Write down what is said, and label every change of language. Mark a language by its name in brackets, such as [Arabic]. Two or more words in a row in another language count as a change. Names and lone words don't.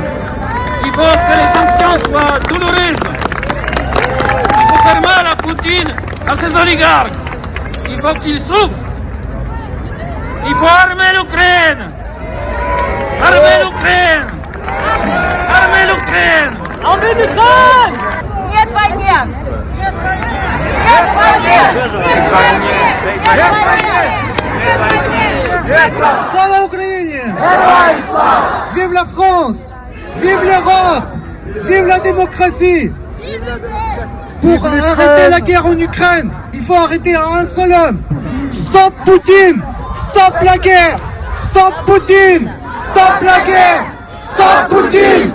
[French] Il faut que les sanctions soient douloureuses. Il faut faire mal à Poutine, à ses oligarques. Il faut qu'ils souffrent. Il faut armer l'Ukraine. Armer l'Ukraine. Armer l'Ukraine. Armer l'Ukraine. [Russian] Нет войне! Нет войне! Нет войне! Нет войне! [Ukrainian] Слава Україні! [French] Vive la France! Vive l'Europe! Vive la démocratie! Pour arrêter la guerre en Ukraine, il faut arrêter un seul homme. Stop Poutine! Stop la guerre! Stop Poutine! Stop la guerre! Stop Poutine!